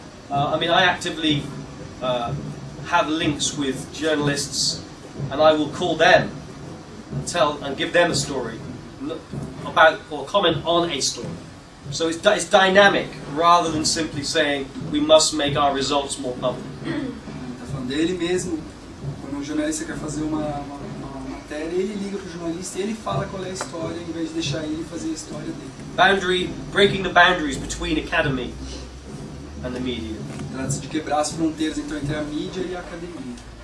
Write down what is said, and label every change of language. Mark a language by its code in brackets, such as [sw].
[en] I mean, I actively have links with journalists, and I will call them and give them a story about or comment on a story. So it's dynamic rather than simply saying we must make our results more public. [pt] Está falando dele mesmo. Quando um jornalista quer fazer uma matéria, ele liga para o jornalista e ele fala qual é a história, em vez de deixar ele fazer a história dele. [en] Breaking the boundaries between academy and the media. [pt] Trata-se de quebrar as fronteiras então entre a mídia e a academia.